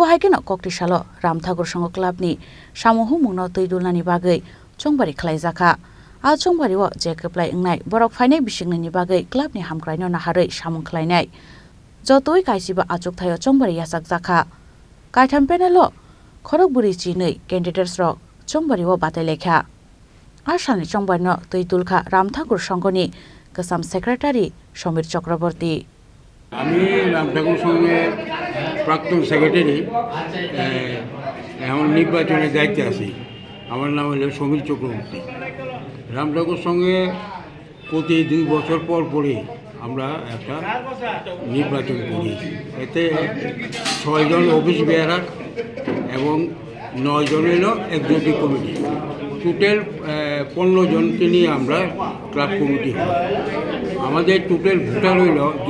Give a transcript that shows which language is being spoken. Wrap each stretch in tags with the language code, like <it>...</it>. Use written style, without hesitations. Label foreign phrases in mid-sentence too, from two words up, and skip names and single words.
<trp>haikeno Koktisalo thakur Sanga clubni Samung Humung Twidulnani bagwi Chongbari Khwlaijakha Chongbari wa jekeplai engnai borok phainai bisikni bagwi clubni hamgraino nahari Samung khlainai Jotoi kaisiba achuk thayo Chongbari Khwlaijakha Kaitham panelo Khorang Chini candidates ro Chongbari wo batai lekha Asani Chongbari no Twidulkha thakur Sangani Kasam secretary Somir Chakraborty</trp> <bn>আমি thakur Sanghe প্রাক্তন সেক্রেটারি এখন নির্বাচনের দায়িত্বে আছি আমার নাম হলো সমীর চক্রবর্তী thakur Sanghe প্রতি 2 বছর পর পরে আমরা একটা নির্বাচন করি এতে 6 জন</bn> <en>office bearer</en> <bn>এবং 9 জন হলো</bn> <en>executive committee</en> <bn>টোটাল 15 জনকে নিয়ে আমরা</bn> <en>club committee</en> <bn>হয় আমাদের টোটাল ভোটার হইল</bn>